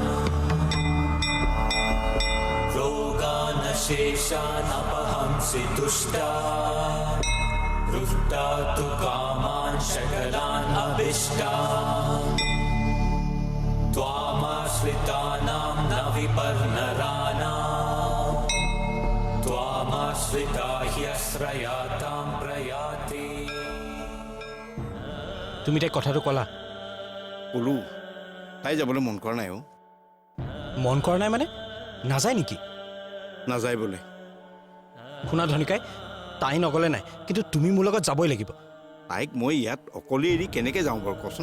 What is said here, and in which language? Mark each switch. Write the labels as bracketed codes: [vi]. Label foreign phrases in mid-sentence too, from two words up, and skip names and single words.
[sa] रोगानशेषानपहंसि तुष्टा रुष्टा तु कामान् सकलान् अभिष्टान् त्वामाश्रितानां न विपर्नराणाम् त्वामाश्रिता ह्यश्रयातां प्रयाति। [as] তুমি তাইক কথাটো ক'লা? ক'লো তাই যাবলৈ মন কৰা নাই অ'। মন কৰা নাই মানে নাযায় নেকি? নাযায় বোলে। শুনা ধনিকাই, তাই নগ'লে নাই, কিন্তু তুমি মোৰ লগত যাবই লাগিব। তাইক মই ইয়াত অকলে এৰি কেনেকৈ যাওঁ বাৰু কচোন?